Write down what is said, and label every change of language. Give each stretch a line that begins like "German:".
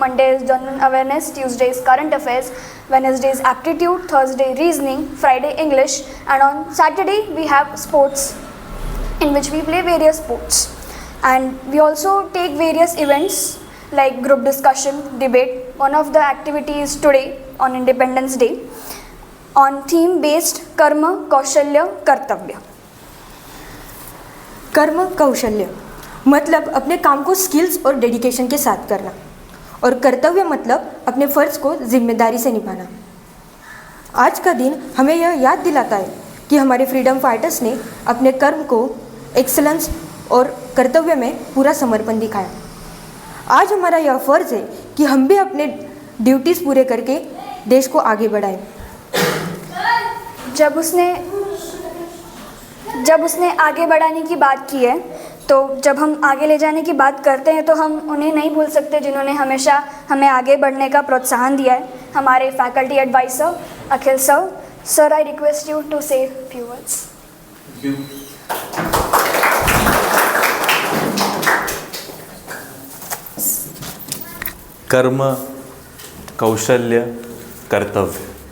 English: Monday is general awareness, Tuesday is current affairs, Wednesday is aptitude, Thursday reasoning, Friday English, and on Saturday we have sports in which we play various sports. And we also take various events like group discussion, debate. One of the activities today on Independence Day on theme based कर्म कौशल्य कर्तव्य।
Hindi: कर्म कौशल्य मतलब अपने काम को skills और डेडिकेशन के साथ करना, और कर्तव्य मतलब अपने फ़र्ज़ को जिम्मेदारी से निभाना। आज का दिन हमें यह याद दिलाता है कि हमारे फ्रीडम फाइटर्स ने अपने कर्म को एक्सेलेंस और कर्तव्य में पूरा समर्पण दिखाया। आज हमारा यह फ़र्ज़ है कि हम भी अपने ड्यूटीज़ पूरे करके देश को आगे बढ़ाएं। जब उसने आगे बढ़ाने की बात की है, तो जब हम आगे ले जाने की बात करते हैं तो हम उन्हें नहीं भूल सकते जिन्होंने हमेशा हमें आगे बढ़ने का प्रोत्साहन दिया है। हमारे faculty adviser Akhil sir,
English: Sir, I request you to say a few words.
Hindi: कर्म, कौशल्य, कर्तव्य.